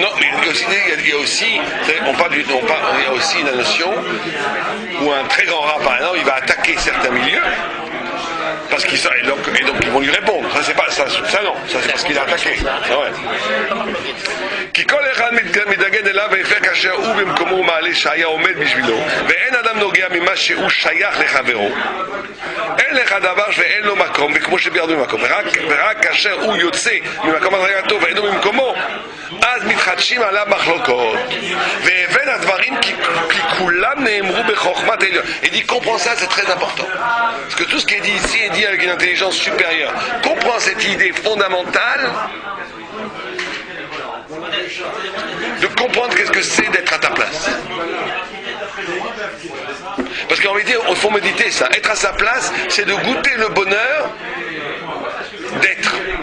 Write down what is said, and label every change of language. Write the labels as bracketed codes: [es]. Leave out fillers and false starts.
[fr] Non, mais il y a aussi, il y a aussi une notion où un très grand rat, par exemple, il va attaquer certains milieux. Parce qu'ils et donc ils vont lui répondre. Ça c'est pas ça non, ça c'est parce qu'il a attaqué. [he] כי כל אחד מתנגד אליו והפך כאשר הוא במקומו ומעלה שהיה עומד בשבילו ואין אדם נוגע ממה שהוא שייך לחברו אין לך דבר ואין לו מקום וכמו שבירדנו במקום ורק כאשר הוא יוצא ממקום הדרגתו ואינו במקומו אז מתחדשים עליו מחלוקות והבן הדברים כי כולם נאמרו בחוכמת העליון. [fr] Il dit comprends ça, c'est très important parce que tout ce qui est dit ici est dit avec une intelligence supérieure. Comprends cette idée fondamentale de comprendre qu'est-ce que c'est d'être à ta place. Parce qu'en réalité, il faut méditer ça. Être à sa place, c'est de goûter le bonheur d'être.